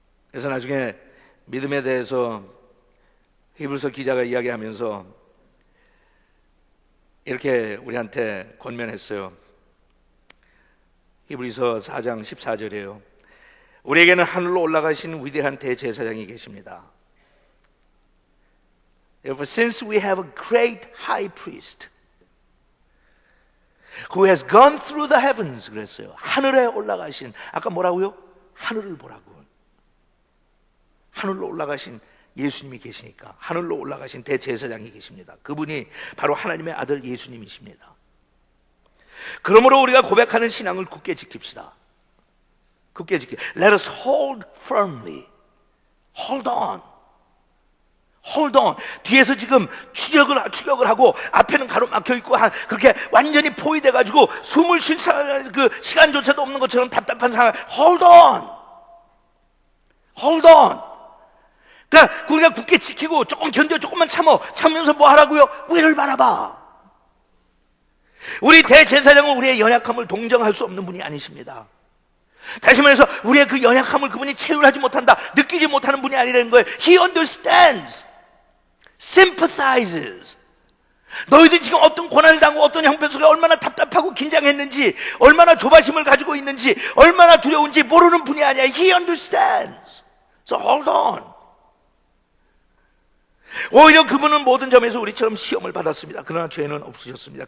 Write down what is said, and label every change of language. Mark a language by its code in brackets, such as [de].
[ko] 그래서 나중에 믿음에 대해서 히브리서 기자가 이야기하면서 이렇게 우리한테 권면했어요. 히브리서 4장 14절이에요. 우리에게는 하늘로 올라가신 위대한 대제사장이 계십니다. [en] Therefore, since we have a great high priest who has gone through the heavens, [ko] 그랬어요. 하늘에 올라가신, 아까 뭐라고요? 하늘을 보라고. 하늘로 올라가신 예수님이 계시니까 하늘로 올라가신 대제사장이 계십니다. 그분이 바로 하나님의 아들 예수님이십니다. 그러므로 우리가 고백하는 신앙을 굳게 지킵시다. 굳게 지킵시다. [en] Let us hold firmly. Hold on. Hold on. [ko] 뒤에서 지금 추격을 하고 앞에는 가로막혀 있고 그렇게 완전히 포위돼 가지고 숨을 쉴 그 시간조차도 없는 것처럼 답답한 상황. [en] Hold on. Hold on. [ko] 그러니까 우리가 굳게 지키고 조금 견뎌, 조금만 참으면서 뭐 하라고요? 위를 바라봐. 우리 대제사장은 우리의 연약함을 동정할 수 없는 분이 아니십니다. 다시 말해서 우리의 그 연약함을 그분이 체휼하지 못한다, 느끼지 못하는 분이 아니라는 거예요. [en] He understands, sympathizes. [ko] 너희들이 지금 어떤 고난을 당하고 어떤 형편 속에 얼마나 답답하고 긴장했는지, 얼마나 조바심을 가지고 있는지, 얼마나 두려운지 모르는 분이 아니야. [en] He understands. So hold on. [ko] 오히려 그분은 모든 점에서 우리처럼 시험을 받았습니다. 그러나 죄는 없으셨습니다.